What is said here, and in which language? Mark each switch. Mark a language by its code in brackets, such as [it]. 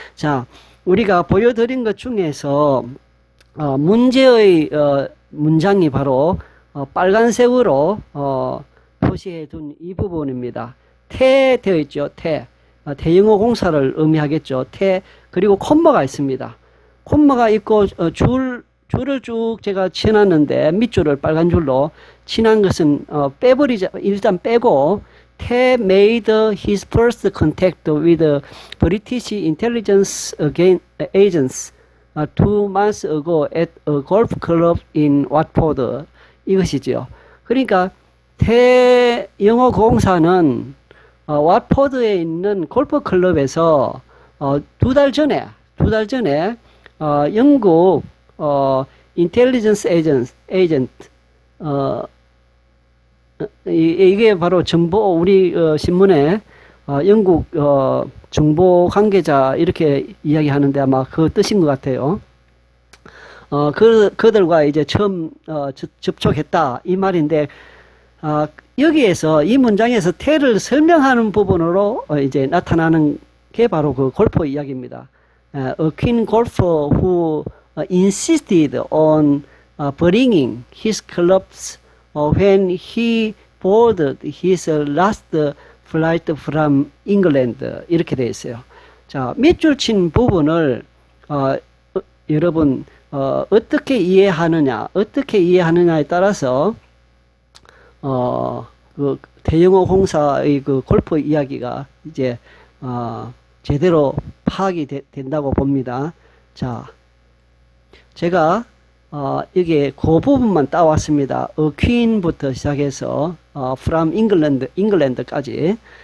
[ko] 자, 우리가 보여드린 것 중에서, 문제의, 문장이 바로, 빨간색으로, 표시해 둔 이 부분입니다. 태 되어 있죠. 태. 대영어 공사를 의미하겠죠. 태. 그리고 콤마가 있습니다. 콤마가 있고 줄을 쭉 제가 쳐놨는데 밑줄을 빨간 줄로 친한 것은 빼버리자. 일단 빼고 태 [en] made his first contact with British intelligence agents 2 months ago at a golf club in Watford. [ko] 이것이죠. 그러니까 태영어 공사는 왓포드에 있는 골프 클럽에서 2달 전에 영국 인텔리전스 에이전트 이게 바로 정보 우리 신문에 영국 정보 관계자 이렇게 이야기하는데 아마 그 뜻인 것 같아요. 그들과 이제 처음 접촉했다 이 말인데 여기에서 이 문장에서 태를 설명하는 부분으로 이제 나타나는 게 바로 그 골프 이야기입니다. [en] A keen golfer who insisted on bringing his clubs when he boarded his last flight from England [ko] 이렇게 되어 있어요. 자, 밑줄 친 부분을 여러분 어떻게 이해하느냐에 따라서 그 대영어 공사의 그 골프 이야기가 이제 제대로 파악이 된다고 봅니다. 자, 제가 여기에 그 부분만 따왔습니다. A queen부터 시작해서 from England까지.